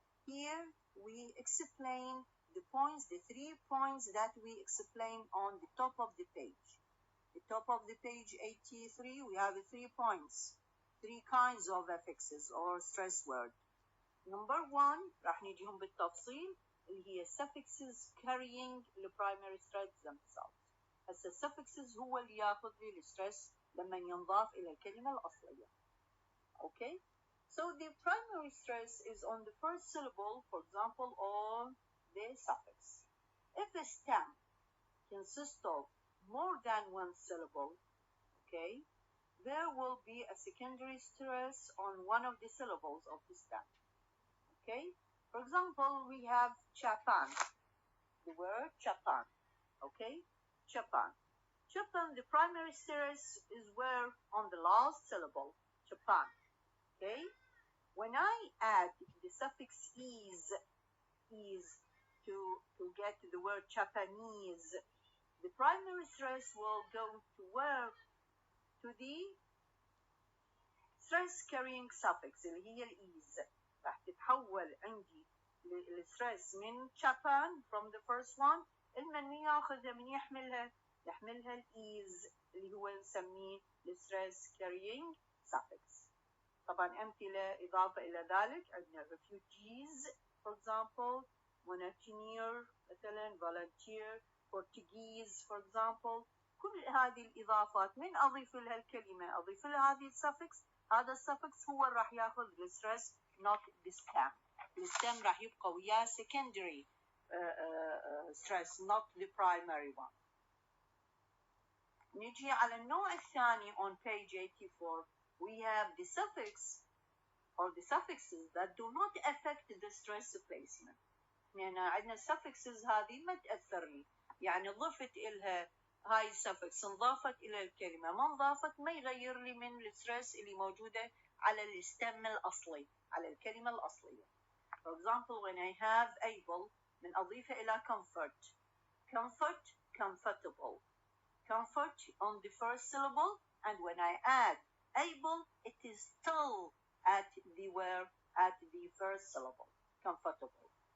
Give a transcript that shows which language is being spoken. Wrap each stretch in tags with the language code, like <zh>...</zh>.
<en>Here we explain the points, the 3 points that we explained on the top of the page. The top of the page 83, we have 3 points, 3 kinds of affixes or stress word. Number 1</en> <ar>راح نجيهم بالتفصيل اللي هي</ar> <en>suffixes carrying the primary stress themselves.</en> <ar>هسه suffixes هو اللي ياخذ لي الستريس لما ينضاف إلى الكلمة الأصلية.</ar> <en>Okay? So the primary stress is on the first syllable, for example, on the suffix. If a stem consists of more than one syllable, okay, there will be a secondary stress on one of the syllables of the stem. Okay? For example, we have Japan, the word Japan. Okay? Japan. Japan, the primary stress is where on the last syllable, Japan. Okay? When I add the suffix is to get the word Japanese, the primary stress will go to where? To the stress carrying suffix</en> <ar>اللي هي الإيز. راح تتحول عندي الستريس من Japan</ar> <en>from the first one</en> <ar>من ياخذها من يحملها الإيز اللي هو نسميه الستريس carrying suffix. طبعا أمثلة إضافة إلى ذلك عندنا</ar> <en>refugees for example, mountaineer</en> <ar>مثلا,</ar> <en>volunteer, Portuguese for example.</en> <ar>كل هذه الإضافات من أضيف لها الكلمة أضيف لها هذه السفكس. هذا السفكس هو راح ياخذ الستريس</ar> <en>not the stem.</en> <ar>الstem راح يبقى وياه</ar> <en>secondary stress not the primary one.</en> <ar>نجي على النوع الثاني</ar> <en>on page 84. We have the suffix or the suffixes that do not affect the stress placement.</en> <ar>يعني عندنا suffixes هذه ما تأثر لي، يعني ضفت إلها هاي السفكس انضافت إلى الكلمة ما انضافت ما يغير لي من الستريس اللي موجودة على الستم الأصلي على الكلمة الأصلية.</ar> <en>For example, when I have able</en> <ar>من أضيفه إلى</ar> <en>comfort. Comfort, comfortable. Comfort on the first syllable, and when I add able, it is still at the where at the first syllable. Comfortable.</en>